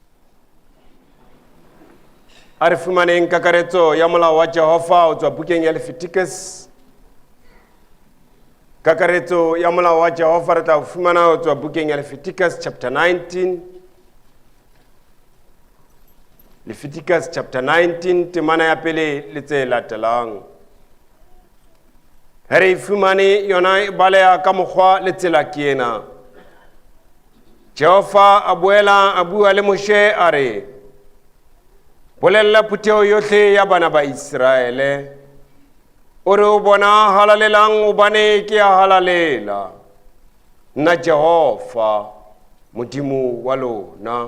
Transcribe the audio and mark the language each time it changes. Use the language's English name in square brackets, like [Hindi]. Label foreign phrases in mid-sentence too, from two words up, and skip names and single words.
[Southern Sotho] A re fumaneng kakaretso ya molao wa Jehova o tswa bukeng ya Leviticus. Kakaretso ya molao wa Jehova re tla o fumana o tswa bukeng ya Leviticus chapter 19. Leviticus chapter 19 temana ya pele le tse latelang. Re e fumane yona e baleha ka mokgwa le tsela ke ena. Jehova a boela a bua le Moshe a re, bolella phutheo yohle ya bana ba Israele, o re o bona halalelang o bane ke ya halalela, nna Jehova, Modimo wa lona.